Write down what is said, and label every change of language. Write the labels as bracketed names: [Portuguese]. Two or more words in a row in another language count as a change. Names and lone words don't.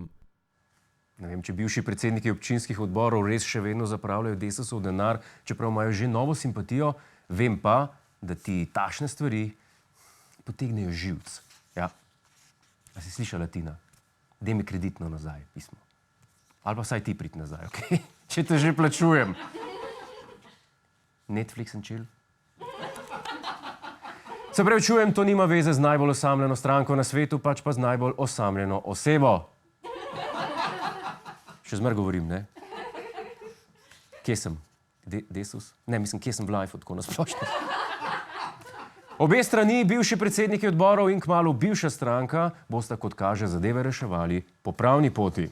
[Slovenian] Ne vem, če bivši predsedniki občinskih odborov res še vedno zapravljajo Desusov denar, čeprav imajo že novo simpatijo, vem pa, da ti takšne stvari potegnejo živc. Ja, a si slišala, Tina? Daj mi kreditno nazaj pismo. Ali pa vsaj ti priti nazaj, okej? Če te že plačujem. [English] Netflix and chill? [Slovenian] Se pravi, čujem, to nima veze z najbolj osamljeno stranko na svetu, pač pa z najbolj osamljeno osebo. Še zmer govorim, ne? Kje sem? Desus? Ne, mislim, kje sem v lifeu, tako nasplošno. Obe strani, bivši predsedniki odborov in kmalu bivša stranka, bosta, kot kaže, zadeve reševali po pravni poti.